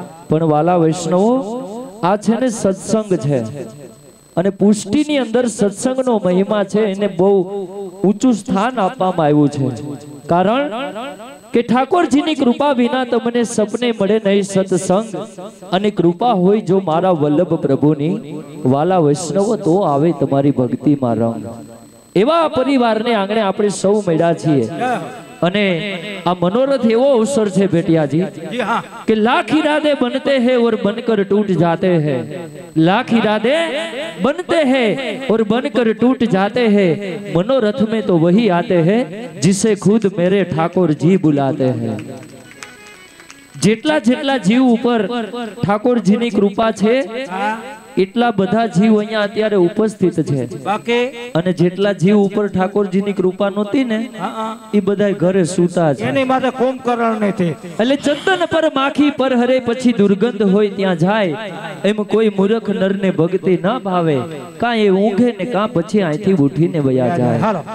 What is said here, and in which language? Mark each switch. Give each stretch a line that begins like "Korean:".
Gujarati: પણ વાલા વૈષ્ણવો, આ છે ને સત્સંગ છે અને પુષ્ટિની અંદર સત્સંગનો મહિમા છે, એને બહુ ઊંચું સ્થાન આપવામાં આવ્યું છે. કારણ કે ઠાકોરજીની કૃપા વિના તમને સપને મળે નહીં સત્સંગ, અને કૃપા હોય જો મારા વલ્લભ પ્રભુની વાલા વૈષ્ણવ તો આવે તમારી ભક્તિમાં રંગ. એવા પરિવારને આંગણે આપણે સૌ મળ્યા છીએ અને આ મનોરથ એવો અવસર છે બેટિયાજી કે લાખ इरादे बनते हैं और बनकर टूट जाते हैं,
Hindi: लाख इरादे बनते हैं और बनकर टूट जाते हैं, मनोरथ में तो वही आते हैं जिसे खुद मेरे ठाकुर जी बुलाते हैं.
Gujarati: જેટલા જેટલા જીવ ઉપર ઠાકોરજીની કૃપા છે એટલા બધા જીવ અહીંયા અત્યારે ઉપસ્થિત છે. અને જેટલા જીવ ઉપર ઠાકોરજીની કૃપા નહોતી ને એ બધા ઘરે સૂતા છે. એની માટે કોમકરણ નથી. એટલે ચંદન પર માખી પર હરે પછી દુર્ગંધ હોય ત્યાં જાય, એમ કોઈ મૂર્ખ નરને ભક્તિ ના ભાવે, કાં એ ઊંઘે ને કાં પછી અહીંથી ઉઠીને વયા જાય.